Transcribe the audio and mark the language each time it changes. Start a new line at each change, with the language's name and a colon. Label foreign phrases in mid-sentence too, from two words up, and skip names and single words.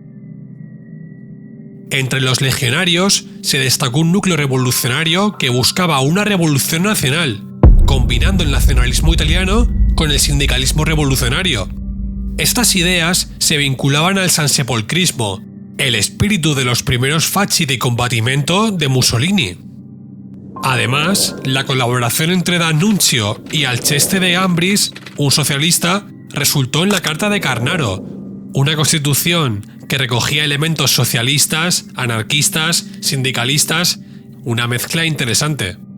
Spanish: Entre los legionarios se destacó un núcleo revolucionario que buscaba una revolución nacional, combinando el nacionalismo italiano con el sindicalismo revolucionario. Estas ideas se vinculaban al sansepolcrismo, el espíritu de los primeros
Italian: fasci di combattimento
Spanish: de Mussolini. Además, la colaboración entre D'Annunzio y Alceste de Ambris, un socialista, resultó en la Carta de Carnaro, una constitución que recogía elementos socialistas, anarquistas, sindicalistas, una mezcla interesante.